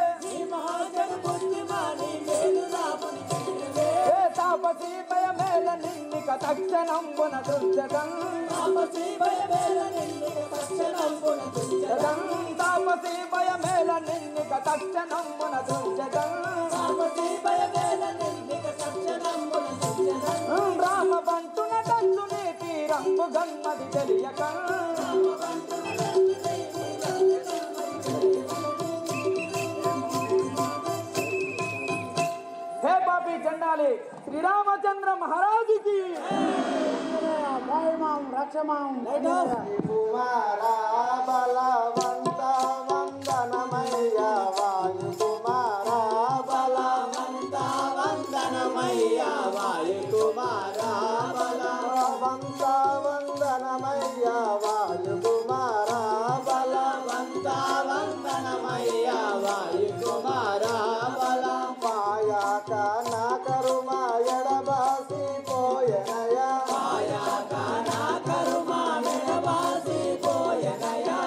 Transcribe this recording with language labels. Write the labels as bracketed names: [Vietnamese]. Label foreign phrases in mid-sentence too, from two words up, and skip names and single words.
[Telugu] తాపసీ భయమేల నిన్నిక తక్షణంబున దుర్జగం తాపసీ భయమేల నిన్నిక తక్షణంబున దుర్జగం రామ బంటున తంతు నీ తీరంబు గన్మది తెలియక [Hindi] हे पापी चंडाली श्री रामचंद्र महाराज की [Telugu] రక్షమాం కుమారా బలవంత వందనమయ్య వాయు కుమారా బలవంత వందనమయ్య వాయు కుమారా బలవంత వందనమయ్య వాయు కుమారా బలవంత వందనమయ్య వాయు కుమారా బల మాయాక నా కరుమా ఎడబాసి పోయనయ మాయాక నా కరుమా ఎడబాసి పోయనయ